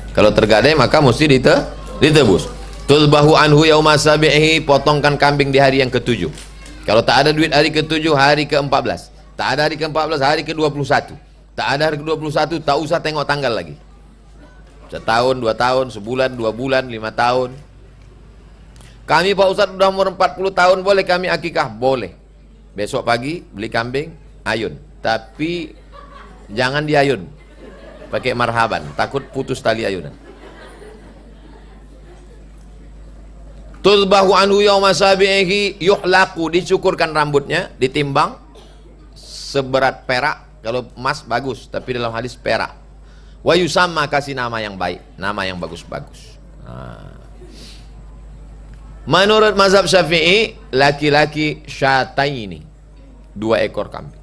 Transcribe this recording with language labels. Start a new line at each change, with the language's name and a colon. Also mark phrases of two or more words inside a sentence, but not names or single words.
Indonesian: Kalau tergadai maka mesti ditebus.
Arabic: تذبح عنه يوم سابعه,
Indonesian: potongkan kambing di hari yang ke-7. Kalau tak ada duit hari ke-7, hari ke-14. Tak ada hari ke-14, hari ke-21. Tak ada hari ke-21, tak usah tengok tanggal lagi. Setahun, 2 tahun, sebulan, 2 bulan, 5 tahun. Kami Pak Ustadz udah umur 40 tahun, boleh kami akikah? Boleh. Besok pagi beli kambing, ayun. Tapi jangan diayun pakai marhaban, takut putus tali ayunan.
Arabic: تذبح عنه يوم سابعه ويحلق,
Indonesian: dicukurkan rambutnya, ditimbang seberat perak. Kalau emas bagus, tapi dalam hadis perak.
Arabic: ويسمى,
Indonesian: kasih nama yang baik, nama yang bagus-bagus. Menurut mazhab Syafi'i, laki-laki syataini, 2 ekor kambing.